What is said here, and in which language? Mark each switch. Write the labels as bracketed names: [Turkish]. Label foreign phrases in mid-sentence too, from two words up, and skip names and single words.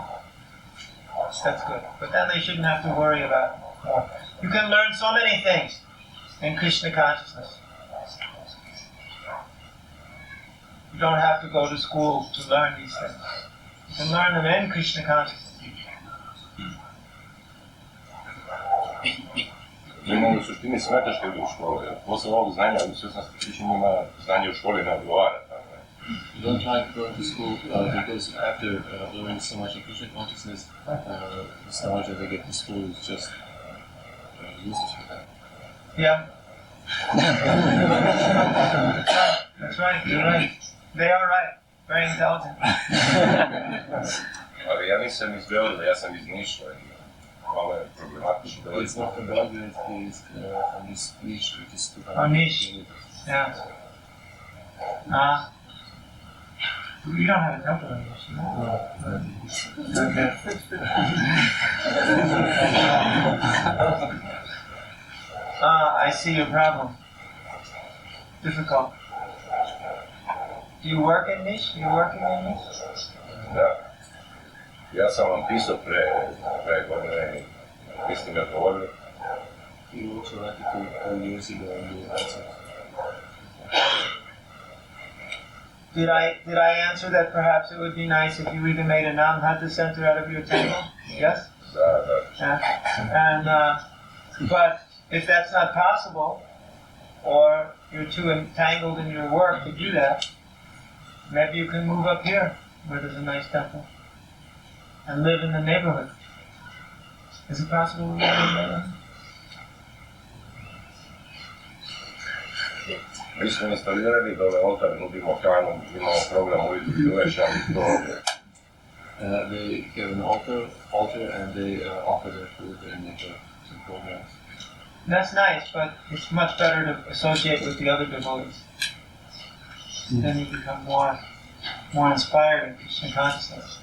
[English] That's good. But then they shouldn't have to worry about more. You can learn so many things in Krishna consciousness. You don't have to go to school to learn these things. You can learn them in Krishna consciousness. [Serbian] Njima u suštini smeta što idu u školu, jer posle ovog znanja, u svjesnosti više njima znanje u školi ne odgovara. [English] You don't like going to school because after learning so much in Krishna consciousness, the knowledge that they get in school is just useless for them. Yeah. That's right, you're right. They are right. Very intelligent. [Serbian] Ali ja nisam iz Beograda, ja sam iz Niša i malo je problematično da [English] It's not from Belgrade, it's from this niche, which is 200 Oh, niche. kilometers. Yeah. You don't have a temple in this, no? Okay. I see your problem. Difficult. Do you work in Niš? Are you working in Niš? [Serbian] Da. Ja sam vam pisao pre godine, niste mi odgovorili. [English] You also wrote it 2 years ago and you answered. Did I answer that perhaps it would be nice if you even made a non-hatha center out of your temple? Yes? [Serbian] Da. [English] Yeah. And, but if that's not possible, or you're too entangled in your work to do that, maybe you can move up here, where there's a nice temple, and live in the neighborhood. Is it possible to live in the neighborhood? [Serbian] Mi smo instalirali dole oltar, nudimo hranu, imamo program ujutro večer, to ovdje. [English] They have an altar and they offer their food and they have some programs. That's nice, but it's much better to associate with the other devotees. Then you become more inspired in Krishna consciousness.